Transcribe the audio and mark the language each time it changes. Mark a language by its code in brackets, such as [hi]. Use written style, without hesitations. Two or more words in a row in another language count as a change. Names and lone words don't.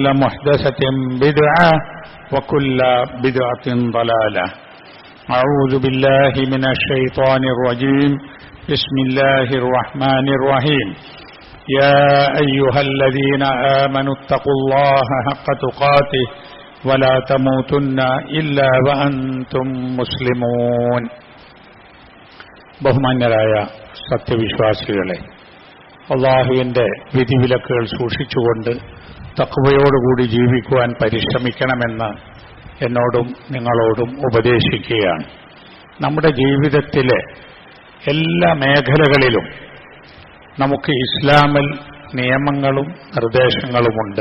[ar] محدثة بدعة وكل بدعة ضلالة أعوذ بالله من الشيطان الرجيم بسم الله الرحمن الرحيم يا أيها الذين آمنوا اتقوا الله حق تقاته ولا تموتن إلا وأنتم مسلمون [ml] ബഹുമാന്യരായ സത്യവിശ്വാസികളെ, അല്ലാഹുവിന്റെ വിധിവിലക്കുകൾ സൂക്ഷിച്ചുകൊണ്ട് തഖ്വയോടുകൂടി ജീവിക്കുവാൻ പരിശ്രമിക്കണമെന്ന് എന്നോടും നിങ്ങളോടും ഉപദേശിക്കുകയാണ്. നമ്മുടെ ജീവിതത്തിലെ എല്ലാ മേഖലകളിലും നമുക്ക് ഇസ്ലാമിൽ നിയമങ്ങളും നിർദ്ദേശങ്ങളുമുണ്ട്.